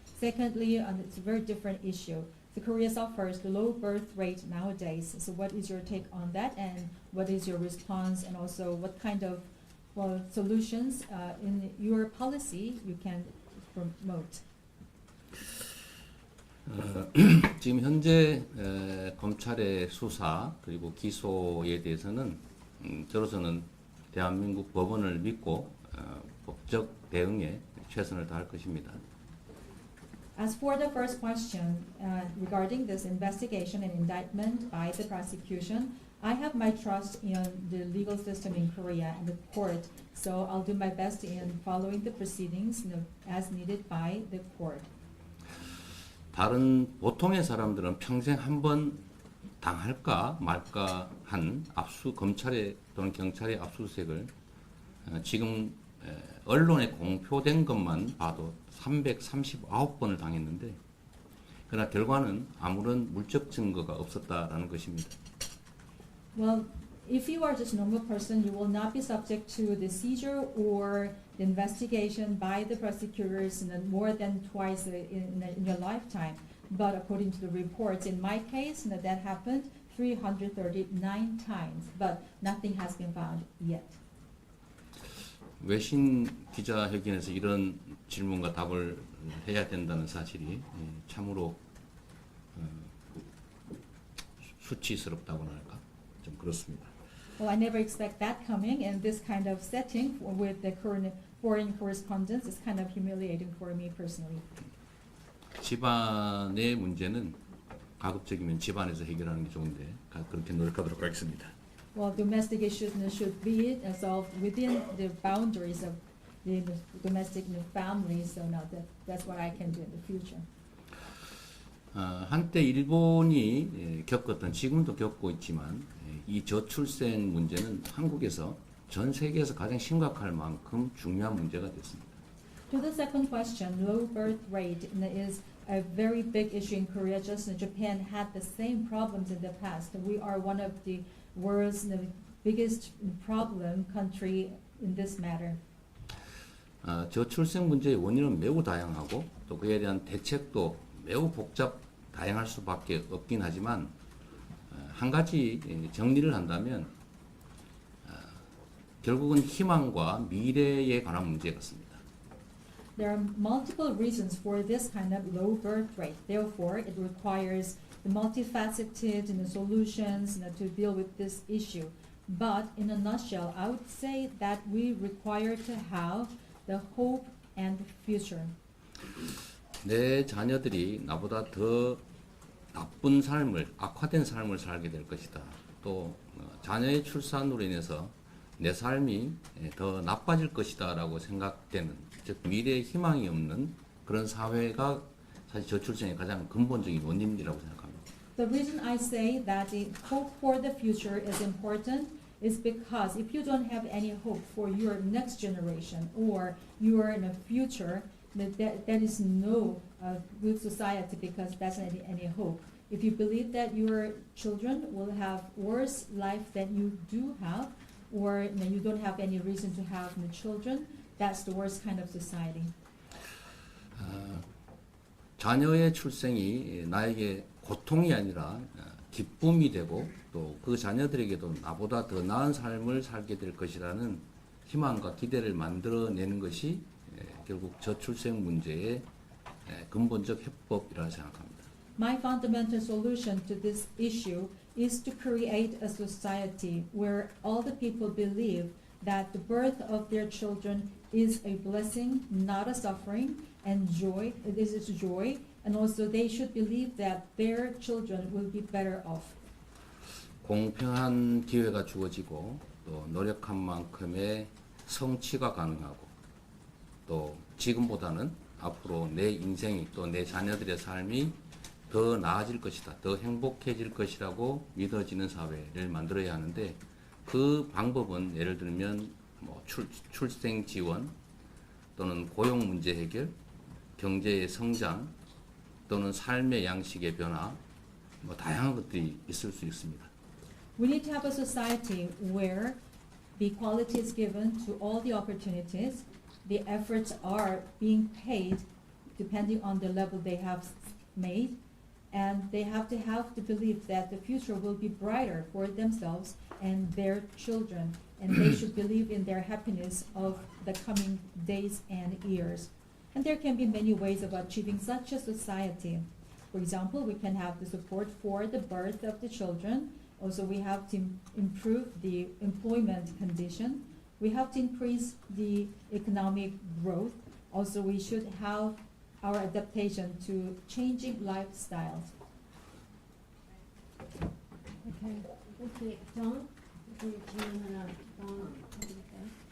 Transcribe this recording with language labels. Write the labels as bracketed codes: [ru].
[en] Secondly, it's a very different issue. So Korea suffers the low birth rate nowadays. So what is your take on that, and what is your response, and also what kind of solutions in your policy you can promote? [ko] 지금 현재 검찰의 수사 그리고 기소에 대해서는 저로서는 대한민국 법원을 믿고 법적 대응에 최선을 다할 것입니다. [en] As for the first question regarding this investigation and indictment by the prosecution, I have my trust in the legal system in Korea and the court, so I'll do my best in following the proceedings as needed by the court. [ko] 다른 보통의 사람들은 평생 한 번 당할까 말까 한 검찰의 또는 경찰의 압수수색을 지금 언론에 공표된 것만 봐도 339번을 당했는데 그러나 결과는 아무런 물적 증거가 없었다라는 것입니다. [en] Well, if you are just a normal person, you will not be subject to the seizure or the investigation by the prosecutors more than twice in your lifetime. But according to the reports, in my case, that happened 339 times, but nothing has been found yet. [ko] 외신 기자회견에서 이런 질문과 답을 해야 된다는 사실이 참으로 수치스럽다고나 할까? 좀 그렇습니다. [en] Well, I never expect that coming, and this kind of setting with the current foreign correspondence is kind of humiliating for me personally. [ko] 집안의 문제는 가급적이면 집안에서 해결하는 게 좋은데 그렇게 노력하도록 하겠습니다. [en] Well, domestic issues should be solved within the boundaries of the domestic family, so now that's what I can do in the future. [ko] 한때 일본이 겪었던 지금도 겪고 있지만 이 저출생 문제는 한국에서 전 세계에서 가장 심각할 만큼 중요한 문제가 됐습니다. [en] To the second question, low birth rate is a very big issue in Korea. Just Japan had the same problems in the past. We are one of the world's biggest problem country in this matter. [ko] 저출생 문제의 원인은 매우 다양하고 또 그에 대한 대책도 매우 다양할 수밖에 없긴 하지만 한 가지 정리를 한다면 결국은 희망과 미래에 관한 문제 같습니다. [en] There are multiple reasons for this kind of low birth rate. Therefore, it requires the multifaceted solutions to deal with this issue. But in a nutshell, I would say that we require to have the hope and future. [ko] 내 자녀들이 나보다 더 나쁜 삶을, 악화된 삶을 살게 될 것이다. 또 자녀의 출산으로 인해서 내 삶이 더 나빠질 것이다라고 생각되는, 즉 미래에 희망이 없는 그런 사회가 사실 저출생의 가장 근본적인 원인이라고 생각합니다. [en] The reason I say that the hope for the future is important is because if you don't have any hope for your next generation or your in the future, that is no good society because that's not any hope. If you believe that your children will have worse life than you do have, or you don't have any reason to have children, that's the worst kind of society. [ko] 자녀의 출생이 나에게 고통이 아니라 기쁨이 되고 또 그 자녀들에게도 나보다 더 나은 삶을 살게 될 것이라는 희망과 기대를 만들어내는 것이 결국 저출생 문제의 근본적 해법이라고 생각합니다. [en] My fundamental solution to this issue is to create a society where all the people believe that the birth of their children is a blessing, not a suffering, and joy. This is joy, and also they should believe that their children will be better off. [ko] 공평한 기회가 주어지고 또 노력한 만큼의 성취가 가능하고 또 지금보다는 앞으로 내 인생이 또 내 자녀들의 삶이 더 나아질 것이다, 더 행복해질 것이라고 믿어지는 사회를 만들어야 하는데 그 방법은 예를 들면 뭐 출생 지원 또는 고용 문제 해결, 경제의 성장 또는 삶의 양식의 변화 뭐 다양한 것들이 있을 수 있습니다. [en] We need to have a society where the equality is given to all the opportunities, the efforts are being paid depending on the level they have made, and they have to believe that the future will be brighter for themselves and their children, and they should believe in their happiness of the coming days and years. And there can be many ways of achieving such a society. For example, we can have the support for the birth of the children. Also, we have to improve the employment condition. We have to increase the economic growth. Also, we should have our adaptation to changing lifestyles. Okay. Okay. [ko] 정, 질문 하나 더 해드릴까요?